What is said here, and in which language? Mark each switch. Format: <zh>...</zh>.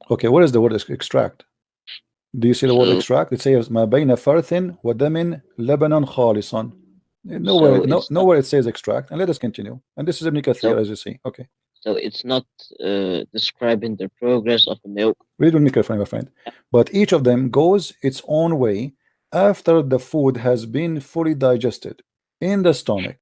<en>Okay, what is the word extract? Do you see the word extract? It says</en> <ar>ما بين فرث ودم لبنا خالصا.</ar> <en>Nowhere it says extract. And let us continue. And this is Ibn Kathir, as you see. Okay. So it's not describing the progress of the milk. Read with me carefully, my friend. But each of them goes its own way after the food has been fully digested. in the stomach.</en>